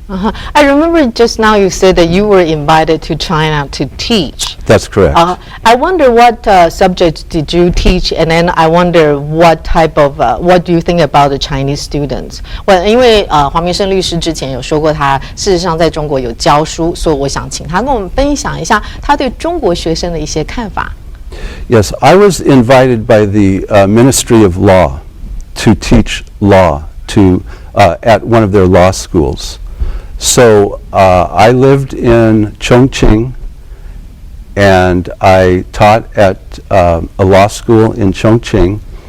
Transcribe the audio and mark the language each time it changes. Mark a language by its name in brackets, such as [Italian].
[English] I remember just now you said that you were invited to China to teach. That's correct. I wonder what subject did you teach, and then I wonder what type of what do you think about the Chinese students? [Chinese] Well, 因为黄明胜律师之前有说过，他事实上在中国有教书，所以我想请他跟我们分享一下他对中国学生的一些看法。 [English] Yes, I was invited by the Ministry of Law to teach law at one of their law schools. So I lived in Chongqing, and I taught at a law school in Chongqing.